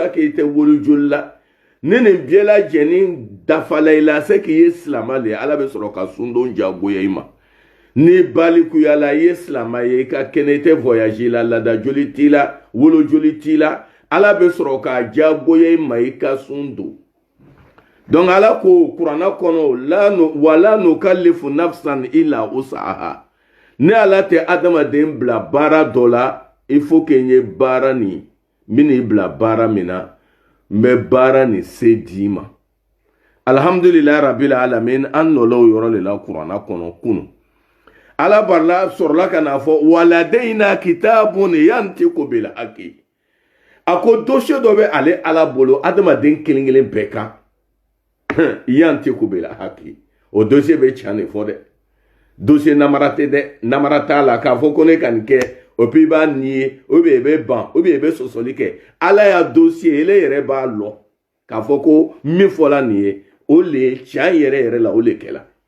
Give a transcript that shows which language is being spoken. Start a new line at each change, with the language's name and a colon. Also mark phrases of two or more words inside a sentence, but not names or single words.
French: c'est que
Bambara: i tɛ wolo joli la ni nin bɛɛ lajɛlen dafala i la
French: c'est que
Bambara: i ye silamɛ de ye ala bɛ sɔrɔ ka sun don jagoya i ma ni balikuyala i ye silamɛ ye i ka kɛnɛ i tɛ voyage la laada joli t'i la wolo joli t'i la ala bɛ sɔrɔ ka jagoya i ma i ka sun don donc ala ko kuranna kɔnɔ
Arabic: ولا نكلف نفسا إلا وسعها
Bambara: ne ala tɛ adamaden bila baara dɔ la
French: il faut que
Bambara: n ye baara nin min n'i bila baara min na n bɛ baara nin se d'i ma
Arabic: الحمد لله رب العالمين
Bambara: an nɔla o yɔrɔ de la kuranna kɔnɔ kunu ala barila sɔrɔla ka n'a fɔ
Arabic: ولدينا كتاب ينطق بالحق
Bambara: a ko dossier dɔ bɛ ale ala bolo adamaden kelen kelen bɛɛ kan
Arabic: ينطق بالحق
Bambara: o dossier bɛ tiɲɛ de fɔ dɛ dossier namara tɛ dɛ namara t'a la k'a fɔ ko ne ka nin kɛ o puis i b'a nier
French: ou bien
Bambara: i bɛ ban
French: ou bien
Bambara: i bɛ sɔsɔli kɛ ala y'a dossier ele yɛrɛ b'a lɔ k'a fɔ ko min fɔla nin ye o le tiɲɛ yɛrɛ yɛrɛ la o le kɛla